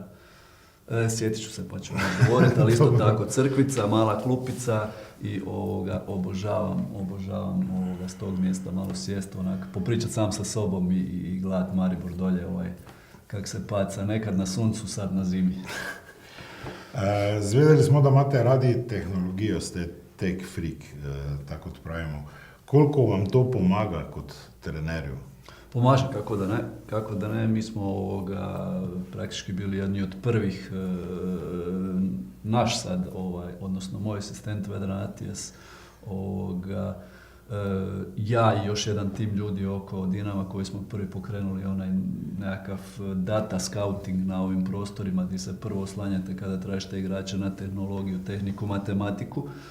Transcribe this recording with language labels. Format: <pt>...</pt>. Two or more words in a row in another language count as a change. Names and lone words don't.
<hr>Sjetit ću se pa ću vam govoriti, ali isto tako crkvica, mala klupica i obožavam s tog mjesta malo sjest, popričat sam sa sobom i gledat Maribor dolje, kak se paca, nekad na suncu, sad na zimi.</hr> <sl>Zvedeli smo da imate radi tehnologijo, ste</sl> <en>tech freak,</en> <sl>tako pravimo. Koliko vam to pomaga kot trenerju?</sl> <hr>Pomaže, kako da ne, mi smo praktički bili jedni od prvih, naš sad, odnosno moj asistent Vedran Atijas, ja i još jedan tim ljudi oko Dinama koji smo prvi pokrenuli onaj nekakav</hr> <en>data scouting</en> <hr>na ovim prostorima gdje se prvo oslanjate kada tražite igrača na tehnologiju, tehniku, matematiku.</hr>